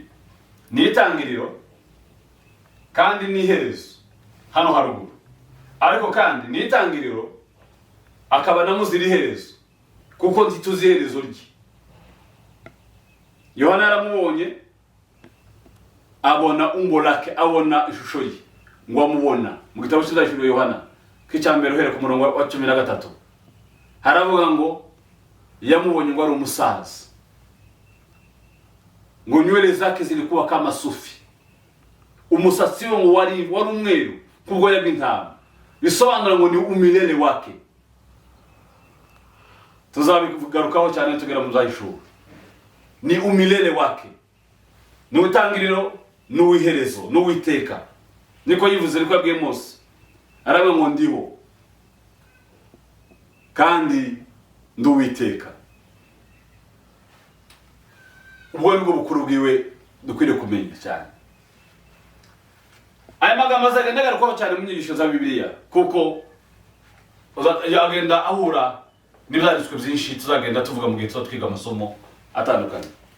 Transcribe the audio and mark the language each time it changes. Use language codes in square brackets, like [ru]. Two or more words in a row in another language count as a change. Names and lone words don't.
[rw] Ni itangiriro kandi ni iherezo hano haruguru, ariko kandi ni itangiriro akaba namuzira iherezo, kuko ntituzi iherezo rye. Yohana yaramubonye, abona [sw] umbo lake, [rw] abona ishusho ye, ngo amubona mu gitabo cy'Ibyahishuriwe Yohana k'icyambere uhereye ku murongo wa 13 haravuga ngo yamubonye ngo ari umusaza, ngo [sw] nywele zake zilikuwa kama sufi, [rw] umusatsi we ngo wari umweru nk'ubwoya bw'intama. Bisobanura ngo ni [sw] umilele wake. [rw] Tuzabigarukaho cyane tugera mu Byahishuriwe. Ni [sw] umilele wake, [rw] ni utangiriro, ni uwiherezo, ni uwiteka. Niko yivuze, niko yabwiye Mose, arabe ngo ndiho kandi ndi uwiteka. Ubwo nibwo bukuru bwiwe dukwiriye kumenya cyane. Aya magambo azagenda agarukaho cyane mu nyigisho za Bibiliya, kuko yagenda ahura n'ibyanditswe byinshi tuzagenda tuvuga mu gihe twiga amasomo atandukanye.